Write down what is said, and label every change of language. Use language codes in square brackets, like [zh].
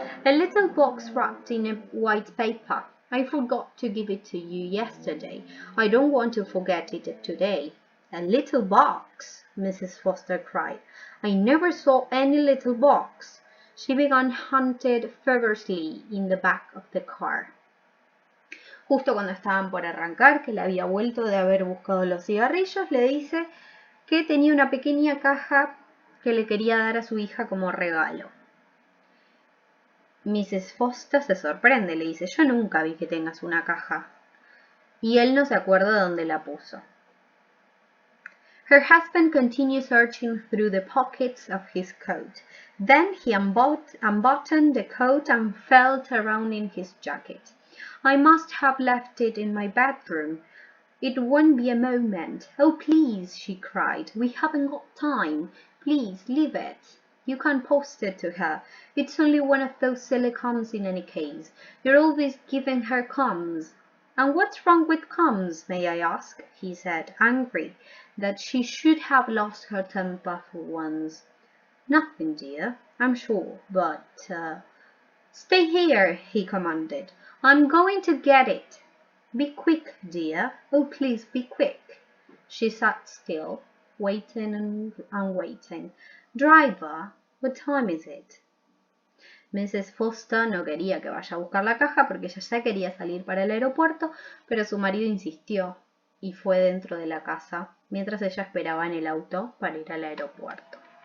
[en] A little box wrapped in a white paper. I forgot to give it to you yesterday. I don't want to forget it today. A little box, Mrs. Foster cried. I never saw any little box. She began hunted feverishly in the back of the car. [es] Justo cuando estaban por arrancar, que le había vuelto de haber buscado los cigarrillos, le dice que tenía una pequeña caja que le quería dar a su hija como regalo. Mrs. Foster se sorprende, le dice, yo nunca vi que tengas una caja. Y él no se acuerda dónde la puso. [en] Her husband continued searching through the pockets of his coat. Then he unbuttoned the coat and felt around in his jacket. I must have left it in my bedroom. It won't be a moment. Oh, please, she cried. We haven't got time. Please, leave it. You can post it to her. It's only one of those silly coms in any case. You're always giving her coms. And what's wrong with coms, may I ask? He said, angry that she should have lost her temper for once. Nothing, dear, I'm sure, but... Stay here, he commanded. I'm going to get it. Be quick, dear. Oh, please, be quick. She sat still, waiting and waiting. Driver, what time is it? Mrs. [es] Foster no quería que vaya a buscar la caja porque ella ya quería salir para el aeropuerto, pero su marido insistió y fue dentro de la casa mientras ella esperaba en el auto para ir al aeropuerto.